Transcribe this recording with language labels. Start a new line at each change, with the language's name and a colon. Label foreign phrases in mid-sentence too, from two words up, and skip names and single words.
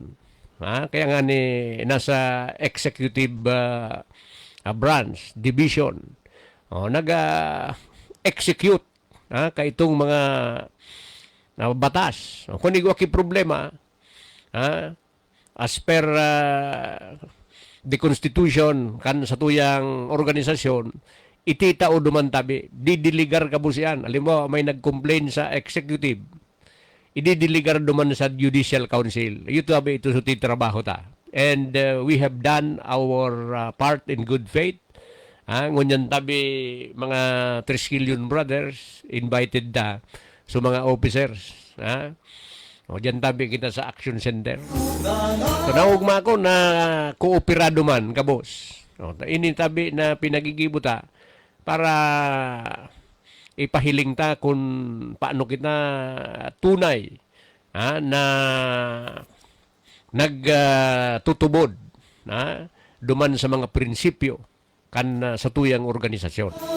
Bikol: Kaya nga nasa
English: executive branch, division,
Bikol: nag-execute kay itong mga batas. Kung igwaki problema,
English: as per the Constitution
Bikol: kan sa tuyang organisasyon, ititao dumantabi, didiligar ka busian. Alam mo, may nag-complain sa executive, ididiligar duman sa Judicial Council. Ito sa trabaho ta.
English: And we have done our part in good faith.
Bikol: Ngunyan tabi mga Triskelion brothers invited da so mga officers. Diyan tabi kita sa Action Center. So naugma ko na kooperado man ka boss. Ini tabi na pinagigibuta para ipahiling ta kung paano kita tunay na nagtutubod duman sa mga prinsipyo kan sa tuyang organisasyon.